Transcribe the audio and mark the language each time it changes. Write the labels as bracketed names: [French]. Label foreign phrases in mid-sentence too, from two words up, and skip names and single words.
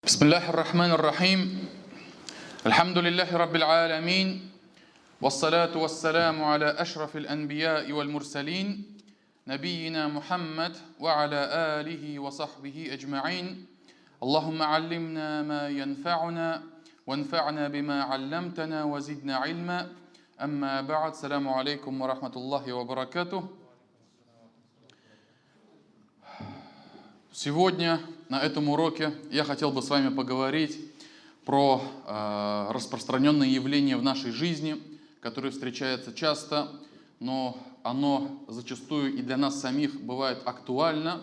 [Arabic] بسم الله الرحمن الرحيم الحمد لله رب العالمين والصلاة والسلام على أشرف الأنبياء والمرسلين نبينا محمد وعلى آله وصحبه أجمعين اللهم علمنا ما ينفعنا وانفعنا بما علمتنا وزدنا علما أما بعد السلام عليكم ورحمة الله وبركاته. [Russian] Сегодня на этом уроке я хотел бы с вами поговорить про распространенное явление в нашей жизни, которое встречается часто, но оно зачастую и для нас самих бывает актуально.